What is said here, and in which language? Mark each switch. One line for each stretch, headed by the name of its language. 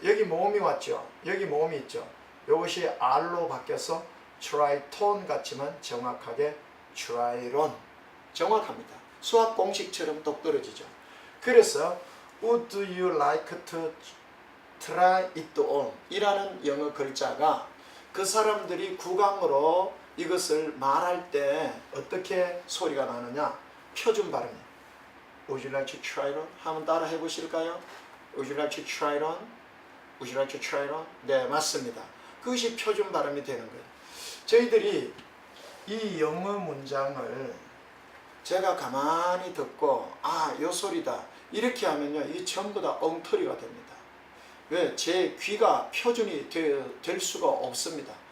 Korean: 여기 모음이 왔죠. 여기 모음이 있죠. 이것이 R로 바뀌어서 트라이톤 같지만 정확하게 트라이론 정확합니다. 수학 공식처럼 똑떨어지죠. 그래서
English: Would you like to try it on?
Korean: 이라는 영어 글자가 그 사람들이 구강으로 이것을 말할 때 어떻게 소리가 나느냐? 표준 발음이에요.
English: Would you like to try it on?
Korean: 한번 따라 해보실까요?
English: Would you like to try it on? Would you like to try it on?
Korean: 네, 맞습니다. 그것이 표준 발음이 되는 거예요. 저희들이 이 영어 문장을 제가 가만히 듣고 요 소리다 이렇게 하면요, 이 전부 다 엉터리가 됩니다. 왜? 제 귀가 표준이 될 수가 없습니다.